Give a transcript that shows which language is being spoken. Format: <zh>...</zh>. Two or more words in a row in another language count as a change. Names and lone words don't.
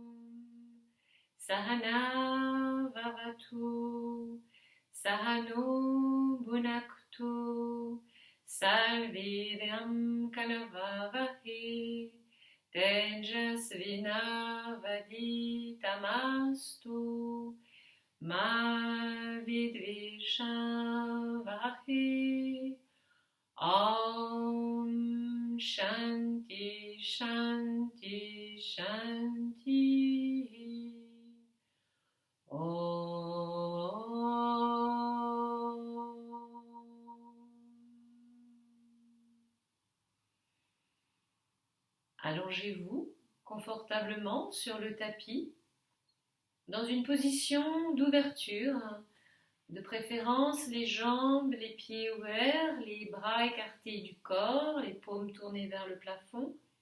<sa>सह नाववतु सह नौ भुनक्तु सह वीर्यं करवावहै तेजस्वि नावधीतमस्तु मा विद्विषावहै. ॐ शान्तिः शान्तिः शान्तिः.</sa> <fr>Allongez-vous confortablement sur le tapis dans une position d'ouverture, de préférence les jambes, les pieds ouverts, les bras écartés du corps, les paumes tournées vers le plafond.</fr>